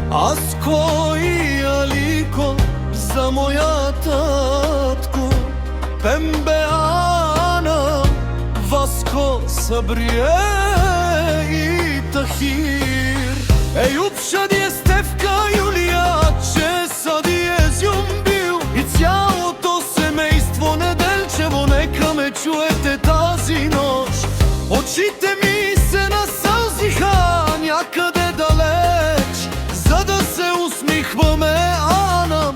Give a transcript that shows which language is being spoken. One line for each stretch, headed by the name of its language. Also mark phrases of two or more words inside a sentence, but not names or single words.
Bulgarian: Asko i Aliko за моя татко, Pembe Ana, Vasko, Sabrije i Tahir. Ejub, Шадия, Стефка, Юлия, че Садия Зюмбил и цялото семейство Неделчево, нека ме чуете тази нощ. Очите ми се насълзиха някъде далеч, за да се усмихваме, Ана.